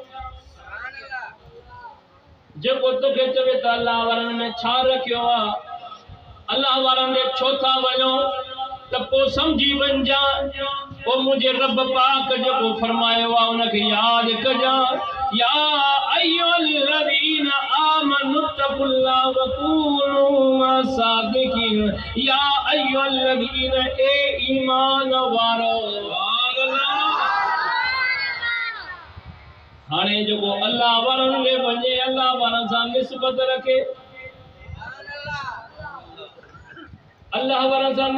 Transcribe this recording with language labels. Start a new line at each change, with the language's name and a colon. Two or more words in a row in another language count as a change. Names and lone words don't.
Sindhi: जेको तोखे चवे त अल्लाह वारनि में छा रखियो आहे अल्लाह वारनि ॾे छो था वञो त पोइ सम्झी वञा पोइ मुंहिंजे रब पाक जेको फरमायो आहे उनखे यादि कजां
Arabic: يا أيها الذين آمنوا اتقوا الله وكونوا الصادقين يا أيها الذين
Sindhi: ए ईमान वारो हाणे जेको अल्लाह वारनि ॾे वञे अल्लाह वारनि सां निस्बत रखे अल्लाह वारनि सां